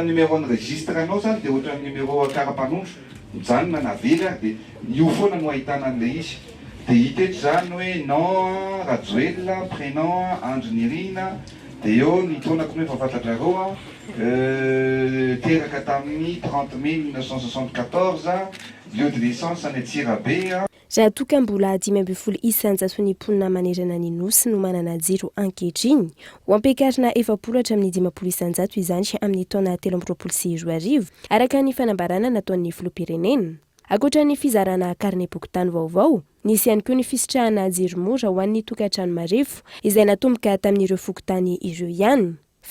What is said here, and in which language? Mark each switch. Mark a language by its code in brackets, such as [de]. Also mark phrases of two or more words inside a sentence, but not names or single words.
[mg] numéro ny registre anao zany dia ohatra numéro karapanondro mijanona na vely dia io foana no ahitana an'ilay izy dia hita eto zany hoe nom Rajoelina prénom Andronirina dia eo ny taonako hoe fahafantatrareo teraka tamin'ny 30 1974 [fr] lieu de naissance [mg] any Antsirabe. Raha toka mbola 5 isanjato ny mponina manerana ny nosy no manana jiro ankehitriny ho ampiakarina 20 hatramin'ny 50 isanjato izany amin'ny taona 2024 araka ny fanambarana nataon'ny filoham-pirenena. Ankoatra ny fizarana karine pokotany vaovao, nisy ihany koa ny fisitrahana jiro mora ho an'ny tokantrano marefo izay natomboka tamin'ireo fokotany ireo ihany.